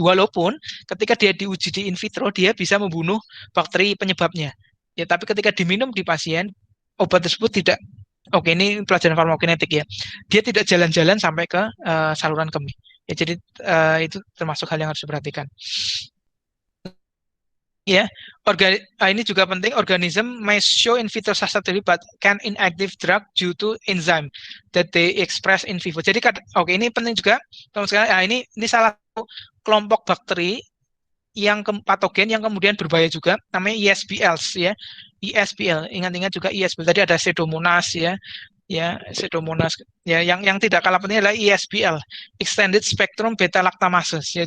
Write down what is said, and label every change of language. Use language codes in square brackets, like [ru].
[id] Walaupun ketika dia diuji di in vitro dia bisa membunuh bakteri penyebabnya. Ya, tapi ketika diminum di pasien obat tersebut tidak. Oke, ini pelajaran farmakokinetik ya. Dia tidak jalan-jalan sampai ke saluran kemih. Ya, jadi itu termasuk hal yang harus diperhatikan. Ya, ini juga penting. [en] Organism may show in vitro susceptibility but can inactive drug due to enzyme that they express in vivo. [id] Jadi, oke ini penting juga, teman sekalian. Nah, ini salah satu kelompok bakteri yang patogen yang kemudian berbahaya juga, namanya ESBLs ya. ESBL, ingat-ingat juga ESBL. Tadi ada Pseudomonas ya, Pseudomonas ya yang tidak kalah penting adalah ESBL, Extended Spectrum Beta Lactamases ya.